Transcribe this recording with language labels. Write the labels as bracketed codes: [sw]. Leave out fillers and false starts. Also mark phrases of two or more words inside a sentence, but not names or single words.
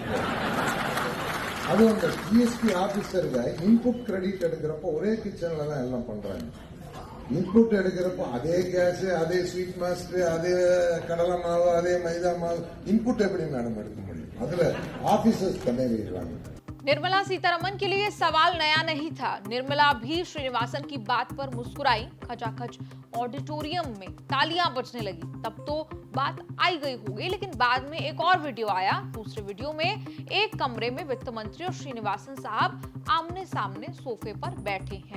[ta] அது அந்த ஜிஎஸ்டி ஆபீசருக்கு [en] input credit [ta] எடுக்கிறப்ப ஒரே கிச்சன்ல தான் எல்லாம் பண்றாங்க. இன்புட் எடுக்கிறப்போ அதே கேஸ், அதே [en] sweet master, [ta] அதே கடலை மாவு, அதே மைதா மாவு, இன்புட் எப்படி மேடம் எடுக்க முடியும்? அதுல ஆபீசர்ஸ் பண்ணிடுறாங்க. [hi] निर्मला सीतारमण के लिए सवाल नया नहीं था। निर्मला भी श्रीनिवासन की बात पर मुस्कुराई। खचाखच ऑडिटोरियम में तालियां बजने लगी। तब तो बात आई गई होगी, लेकिन बाद में एक और वीडियो आया। दूसरे वीडियो में एक कमरे में वित्त मंत्री और श्रीनिवासन साहब आमने सामने सोफे पर बैठे हैं।